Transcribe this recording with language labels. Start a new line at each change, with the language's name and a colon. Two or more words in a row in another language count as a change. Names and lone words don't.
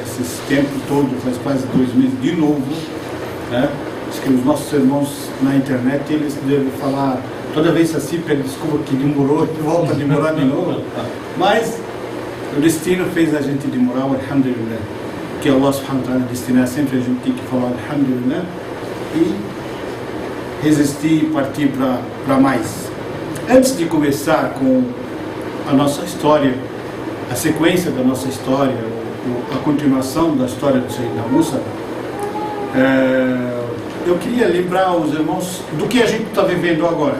Portuguese: Esse tempo todo, faz quase 2 meses de novo, né? Acho que os nossos irmãos na internet, eles devem falar, toda vez assim, pede desculpa que demorou, e volta a demorar de novo, mas o destino fez a gente demorar, alhamdulillah. Que
Arabic: الله سبحانه وتعالى
Portuguese: destinar, sempre a gente tem que falar alhamdulillah e resistir e partir para mais. Antes de começar com a nossa história, a sequência da nossa história, a continuação da história do Sayyidina Musa, eu queria lembrar os irmãos do que a gente está vivendo agora.